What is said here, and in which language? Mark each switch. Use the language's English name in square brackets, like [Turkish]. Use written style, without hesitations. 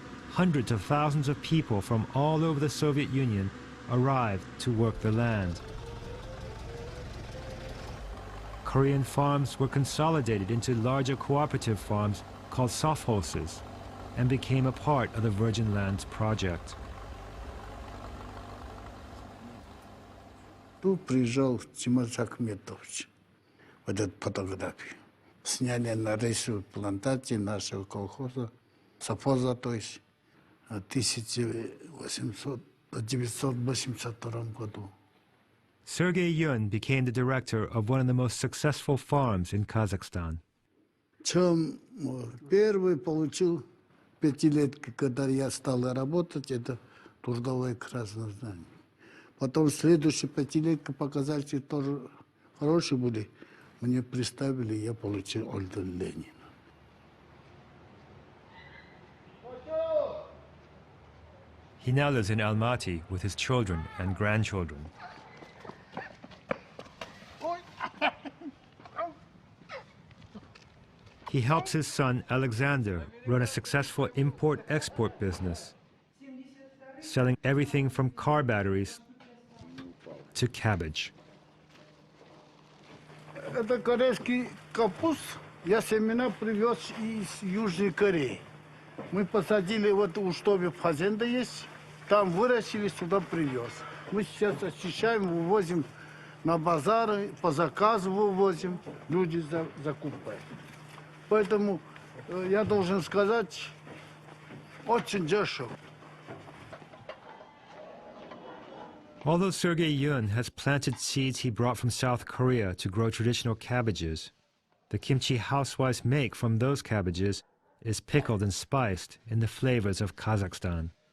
[English] Hundreds of thousands of people from all over the Soviet Union arrived to work the land. Korean farms were consolidated into larger cooperative farms called sovkhozes and became a part of the Virgin Lands project. [Russian] Тут приезжал Тимур Ахметович, вот эту фотографию. Сняли на рисовой плантации нашего колхоза, совхоза, то есть, в 1982 году. [English] Sergei Yun became the director of one of the most successful farms in Kazakhstan. [Russian] Чем первый получил пятилетки, когда я стал работать, это трудовое красное знамя. Потом следующие пятилетки показатели тоже хорошие были. Мне представили, я получил орден Ленина. [English] He now lives in Almaty with his children and grandchildren. He helps his son Alexander run a successful import-export business, selling everything from car batteries to cabbage. [Russian] Это корейский капуст. Я семена привез из Южной Кореи. Мы посадили вот у штабе фазенда есть. Там вырастили, сюда привез. Мы сейчас очищаем, вывозим на базары, по заказу вывозим. Люди закупают. Поэтому я должен сказать, очень дешево. [English] Although Sergei Yun has planted seeds he brought from South Korea to grow traditional cabbages, the kimchi housewives make from those cabbages is pickled and spiced in the flavors of Kazakhstan.